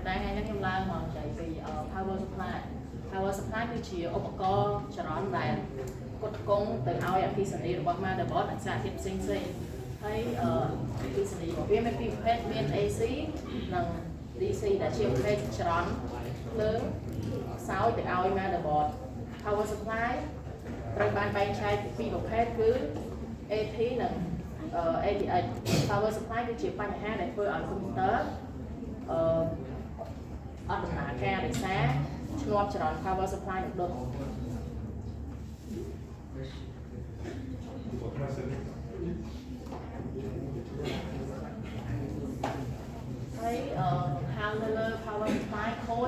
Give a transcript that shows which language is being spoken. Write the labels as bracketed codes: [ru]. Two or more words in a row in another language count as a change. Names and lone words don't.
[km] នេះខ្ញុំឡើងមកនិយាយពី [en] power supply power supply [km] គឺជាឧបករណ៍ចរន្តដែលផ្គត់ផ្គង់ទៅឲ្យអគ្គិសនីរបស់ motherboard និងសារធាតុផ្សេងៗហើយអគ្គិសនីរបស់វាមានពីរប្រភេទមាន AC និង DC ដែលជាប្រភេទចរន្តភ្លើងខ្សោយទៅឲ្យ motherboard power supply ត្រូវបានបែងចែកពីរប្រភេទគឺ AP និង [en] ATH power supply [km] គឺជាបញ្ហាដែលធ្វើឲ្យកុំព្យូទ័រ អត់ដំណើរការដោយសារឆ្លប់ចរន្ត [en] power supply [km] នឹងដុតហើយខាងលើ [en] power supply [km] ខូច